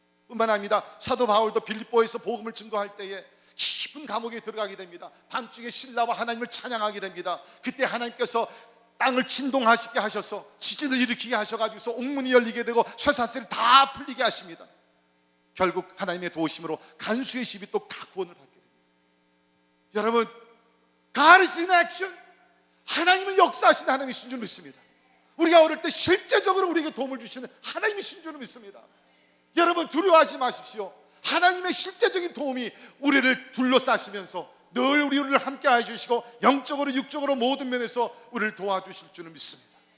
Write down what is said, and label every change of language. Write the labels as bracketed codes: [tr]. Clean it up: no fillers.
[ko] 뿐만 아니라 사도 바울도 빌립보에서 복음을 증거할 때에 깊은 감옥에 들어가게 됩니다. 밤중에 신라와 하나님을 찬양하게 됩니다. 그때 하나님께서 땅을 진동하시게 하셔서 지진을 일으키게 하셔가지고서 옥문이 열리게 되고 쇠사슬 다 풀리게 하십니다. 결국 하나님의 도우심으로 간수의 집이 또 다 구원을 받게 됩니다. 여러분, [en] God is in action. [ko] 하나님은 역사하신 하나님이신 줄 믿습니다. 우리가 어릴 때 실제적으로 우리에게 도움을 주시는 하나님이신 줄 믿습니다. 여러분, 두려워하지 마십시오. 하나님의 실제적인 도움이 우리를 둘러싸시면서 늘 우리를 함께 해주시고 영적으로 육적으로 모든 면에서 우리를 도와주실 줄을 믿습니다.